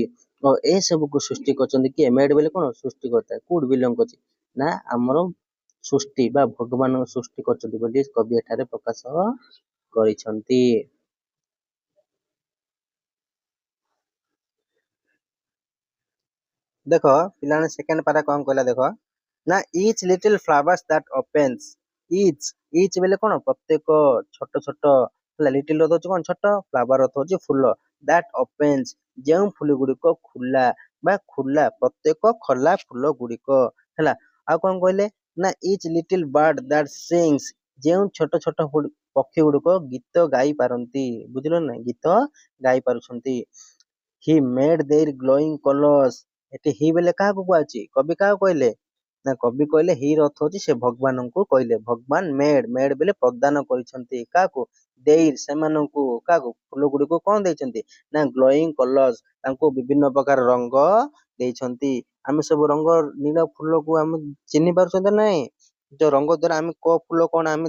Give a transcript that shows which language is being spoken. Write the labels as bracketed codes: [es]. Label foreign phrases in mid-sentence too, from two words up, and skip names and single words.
[or] ଓ ଏ ସବୁକୁ ସୃଷ୍ଟି କରିଛନ୍ତି କିଏ, ମେଡ ବୋଲେ କଣ ସୃଷ୍ଟି କରିଥାଏ, କୋଉଠି ବିଲଙ୍ଗ କରୁଛି ନା ଆମର ସୃଷ୍ଟି ବା ଭଗବାନ ସୃଷ୍ଟି କରିଛନ୍ତି ବୋଲି କବି ଏଠାରେ ପ୍ରକାଶ କରିଛନ୍ତି। ଦେଖ ପିଲାମାନେ ସେକେଣ୍ଡ ପାରା କଣ କହିଲା ଦେଖ ନା [en] each little flowers that opens each [or] ବେଲେ କଣ ପ୍ରତ୍ୟେକ ଛୋଟ ଛୋଟ ହେଲା ଲିଟିଲ ଅର୍ଥ ହଉଛି କଣ ଛୋଟ ଫ୍ଲାୱାର ଅର୍ଥ ହଉଛି ଫୁଲ [en] that opens [or] ଯେଉଁ ଫୁଲ ଗୁଡିକ ଖୋଲା ବା ଖୋଲା ପ୍ରତ୍ୟେକ ଖୋଲା ଫୁଲ ଗୁଡିକ ହେଲା ଆଉ କଣ କହିଲେ ନା [en] each little bird that sings [or] ଯେଉଁ ଛୋଟ ଛୋଟ ପକ୍ଷୀ ଗୁଡିକ ଗୀତ ଗାଇ ପାରନ୍ତି ବୁଝିଲ ନା ଗୀତ ଗାଇ ପାରୁଛନ୍ତି [en] he made their glowing colors [or] ଏଠି ହି ବେଲେ କାହାକୁ କୁହାଯାଇଛି କବି କାହାକୁ କହିଲେ ନା କବି କହିଲେ ହି ର ଅର୍ଥ ହଉଛି ସେ ଭଗବାନଙ୍କୁ କହିଲେ ଭଗବାନ ମେଡ ବେଲେ ପ୍ରଦାନ କରିଛନ୍ତି କାହାକୁ ଦେଇ ସେମାନଙ୍କୁ କାହାକୁ ଫୁଲ ଗୁଡିକୁ କଣ ଦେଇଛନ୍ତି ନା [en] glowing colors [or] ତାଙ୍କୁ ବିଭିନ୍ନ ପ୍ରକାର ରଙ୍ଗ ଦେଇଛନ୍ତି ଆମେ ସବୁ ରଙ୍ଗ ନୀଳ ଫୁଲକୁ ଆମେ ଚିହ୍ନି ପାରୁଛନ୍ତି ନାଇଁ ଯୋଉ ରଙ୍ଗ ଦ୍ଵାରା ଆମେ କୋଉ ଫୁଲ କଣ ଆମେ